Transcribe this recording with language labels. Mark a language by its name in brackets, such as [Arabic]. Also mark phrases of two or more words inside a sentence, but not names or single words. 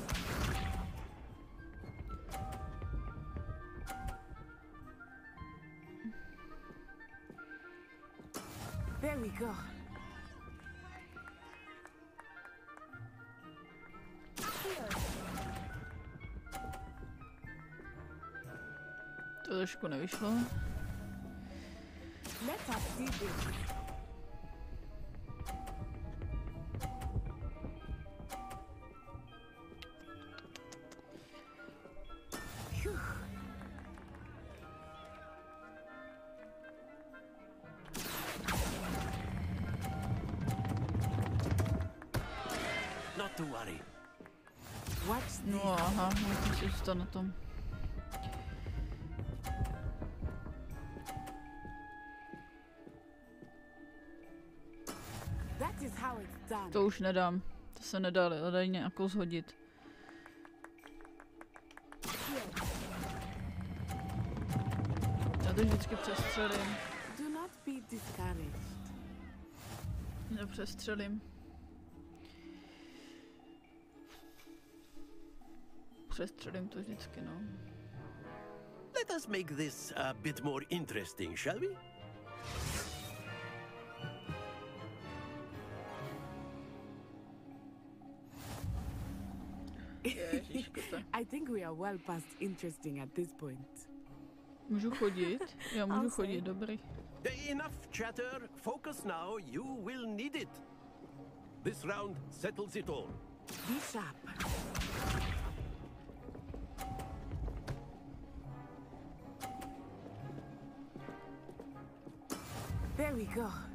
[English] There we go. [Czech] To trošku nevyšlo. [English] Let us see this. Phew. Not to worry. What's this? [Czech] No aha, musí zůstat na tom. [English] That is how it's done. [Czech] To už nedám. To se nedá, ale dají nějakou zhodit. Já to vždycky přestřelím. [English] Do not be discouraged. [Czech] Já přestřelím. Přestřelím to vždycky, no. [English] Let us make this a bit more interesting, shall we? I think we are well past interesting at this point. [Czech] Můžu chodit? Já můžu chodit, dobrý. [English] Enough chatter. Focus now. You will need it. This round settles it all. Be sharp. There we go.